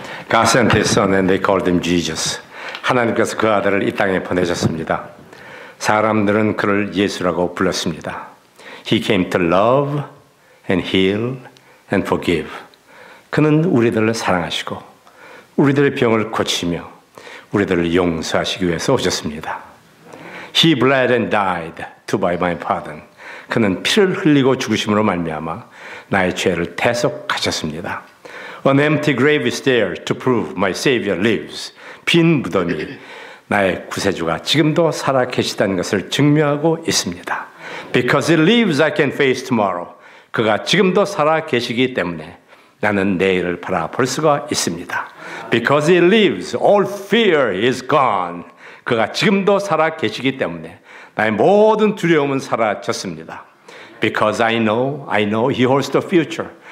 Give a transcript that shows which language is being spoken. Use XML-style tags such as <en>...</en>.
<en>God sent his son and they called him Jesus.</en> <ko>하나님께서 그 아들을 이 땅에 보내셨습니다. 사람들은 그를 예수라고 불렀습니다.</ko> <en>He came to love and heal and forgive.</en> <ko>그는 우리들을 사랑하시고 우리들의 병을 고치며 우리들을 용서하시기 위해서 오셨습니다.</ko> <en>He bled and died to buy my pardon.</en> <ko>그는 피를 흘리고 죽으심으로 말미암아 나의 죄를 대속하셨습니다.</ko> <en>An empty grave is there to prove my Savior lives.</en> <ko>빈 무덤이 나의 구세주가 지금도 살아 계시다는 것을 증명하고 있습니다.</ko> <en>Because He lives, I can face tomorrow.</en> <ko>그가 지금도 살아 계시기 때문에 나는 내일을 바라볼 수가 있습니다.</ko> <en>Because He lives, all fear is gone.</en> <ko>그가 지금도 살아 계시기 때문에 나의 모든 두려움은 사라졌습니다.</ko> <en>Because I know He holds the future.</en>